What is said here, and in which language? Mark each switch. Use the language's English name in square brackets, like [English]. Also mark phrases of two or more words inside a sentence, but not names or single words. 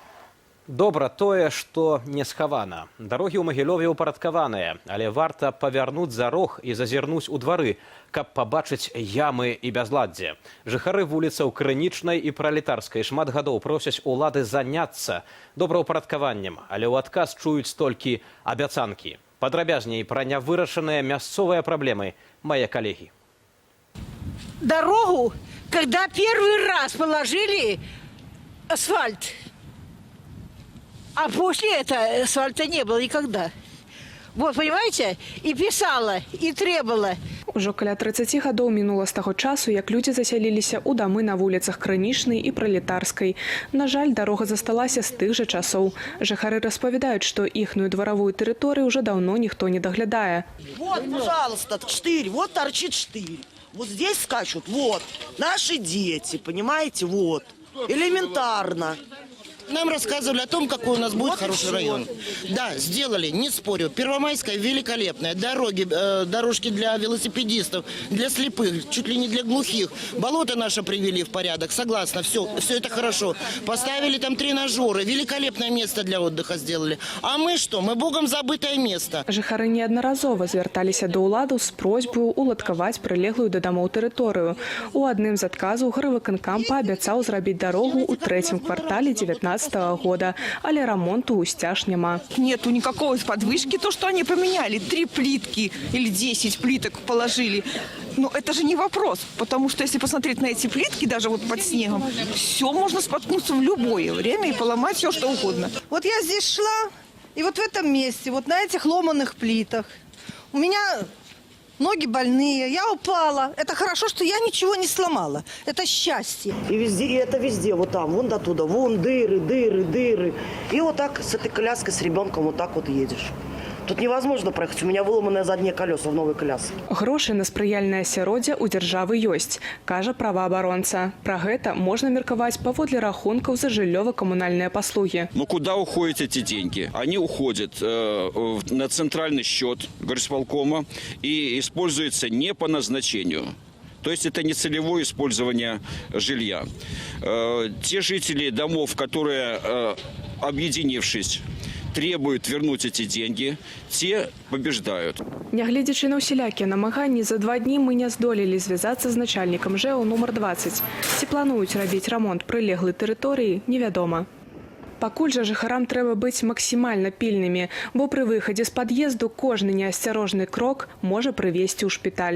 [Belarusian] Добра тое, што не схавана. Дарогі ў Магілёве ўпарадкаваныя, але варта павярнуць за рог і зазірнуць у двары, каб пабачыць ямы і бязладдзе. Жыхары вуліцаў Крынічнай і Пралетарскай шмат гадоў просяць улады заняцца добраўпарадкаваннем, але ў адказ чуюць толькі абяцанкі. Падрабязней пра нявырашаныя мясцовыя праблемы мае калегі. [Russian] Дорогу, когда первый раз положили асфальт, а после этого асфальта не было никогда. Вот, понимаете? И писала, и требовала. [Belarusian] Ужо каля 30 гадоў мінула з таго часу, як людзі засяліліся ў дамы на вуліцах Крынічнай і Пралетарскай. На жаль, дарога засталася з тых жа часоў. Жыхары распавядаюць, што іхную дваравую тэрыторыю ўжо даўно ніхто не даглядае. [Russian] Вот, пожалуйста, штырь, вот торчит штырь. Вот здесь скачут, вот, наши дети, понимаете, вот. Элементарно. Нам рассказывали о том, какой у нас будет хороший район. Да, сделали, не спорю. Первомайская великолепная. Дороги, дорожки для велосипедистов, для слепых, чуть ли не для глухих. Болото наше привели в порядок, согласна, все это хорошо. Поставили там тренажеры, великолепное место для отдыха сделали. А мы что? Мы богом забытое место. [Belarusian] Жыхары неаднаразова звярталіся да ўладаў з просьбаю уладкаваць прылеглую да дамоў тэрыторыю. У адным з адказаў гарвыканкам паабяцаў зрабіць дарогу ў 3-м квартале 19 года, але ремонту устяж нема. [Russian] Нету никакой подвышки, то, что они поменяли, 3 плитки или 10 плиток положили. Но это же не вопрос, потому что если посмотреть на эти плитки, даже вот под снегом, все можно споткнуться в любое время и поломать все, что угодно. Вот я здесь шла, и вот в этом месте, вот на этих ломаных плитах, у меня ноги больные, я упала. Это хорошо, что я ничего не сломала. Это счастье. И везде, и это везде, вот там, вон до туда, вон дыры, дыры, дыры. И вот так с этой коляской, с ребенком вот так вот едешь. Тут невозможно проехать. У меня выломанное заднее колесо в новой коляске. [Belarusian] Грошы на спрыяльнае асяроддзе ў дзяржавы ёсць, кажа праваабаронца. Пра гэта можна меркаваць паводле рахункаў за жыллёва-камунальныя паслугі. [Russian] Но куда уходят эти деньги? Они уходят на центральный счет горисполкома и используются не по назначению. То есть это не целевое использование жилья. Те жители домов, которые, объединившись, требуют вернуть эти деньги, те побеждают. [Belarusian] Нягледзячы на ўсялякія намаганні, за 2 дні мы не здолелі звязацца з начальнікам ЖЭО нумар 20. Ці плануюць рабіць рамонт прылеглай тэрыторыі, невядома. Пакуль жа жыхарам трэба быць максімальна пільнымі, бо пры выхадзе з пад'езду кожны неасцярожны крок можа прывесці ў шпіталь.